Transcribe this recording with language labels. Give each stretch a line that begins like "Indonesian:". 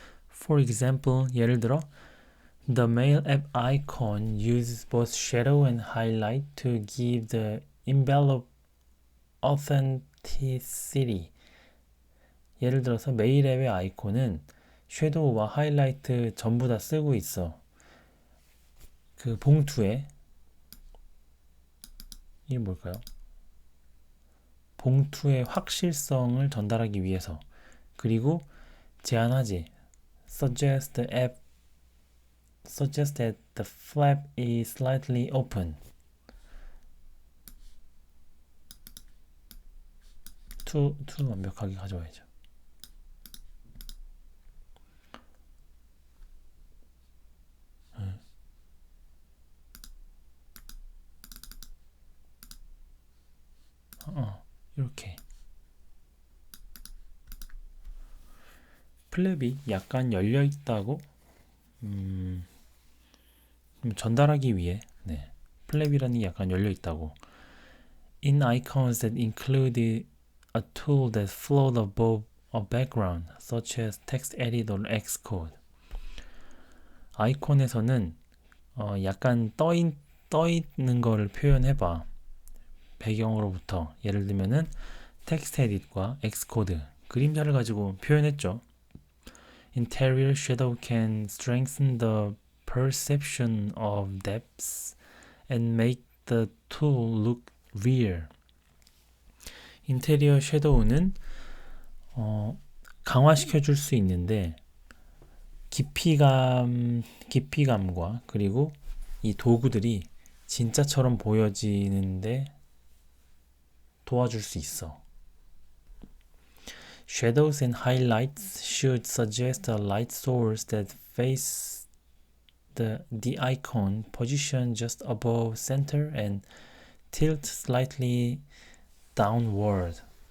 English: For example,
Korean: 예를 들어
English: The Mail app icon uses both shadow and highlight to give the envelope authenticity.
Korean: 예를 들어서 메일 앱의 아이콘은 섀도우와 하이라이트 전부 다 쓰고 있어. 그 봉투에 이게 뭘까요? 봉투의 확실성을 전달하기 위해서. 그리고 제안하지.
English: Suggest that the flap is slightly open.
Korean: to 완벽하게 가져와야죠. 이렇게 플랩이 약간 열려 있다고 전달하기 위해 플랩이라는 게 약간 열려 있다고.
English: In icons that include a tool that float above a background, such as text edit or Xcode.
Korean: 아이콘에서는 약간 떠 있는 거를 표현해봐. 배경으로부터. 예를 들면은 텍스트 에딧과 엑스코드, 그림자를 가지고 표현했죠.
English: Interior shadow can strengthen the perception of depths and make the tool look real.
Korean: 인테리어 섀도우는 강화시켜 줄 수 있는데 깊이감과 그리고 이 도구들이 진짜처럼 보여지는데 도와줄 수 있어.
English: Shadows and highlights should suggest a light source that face the icon position just above center and tilt slightly downward.